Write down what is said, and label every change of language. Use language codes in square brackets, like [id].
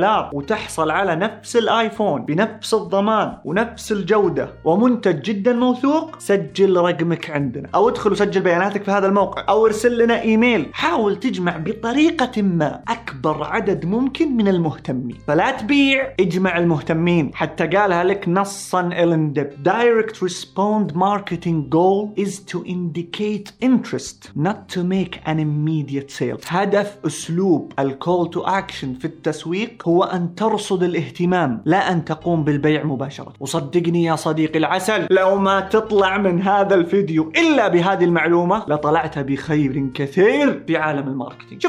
[ar] $50 وتحصل على نفس الآيفون بنفس الضمان ونفس الجودة ومنتج جدا موثوق، سجل رقمك عندنا أو ادخل وسجل بياناتك في هذا الموقع أو ارسل لنا إيميل. حاول تجمع بطريقة ما أكبر عدد ممكن من المهتمين، فلا تبيع، اجمع المهتمين. حتى قالها لك نصا [en] Eileen Deeb: Direct respond marketing goal is to indicate interest, not to make an immediate sale. [ar] هدف أسلوب الcall to action في التسويق هو أن ترصد الاهتمام، لا أن تقوم بالبيع مباشرة. وصدقني يا صديقي العسل، لو ما تطلع من هذا الفيديو إلا بهذه المعلومة لطلعت بخير كثير في عالم الماركتينج.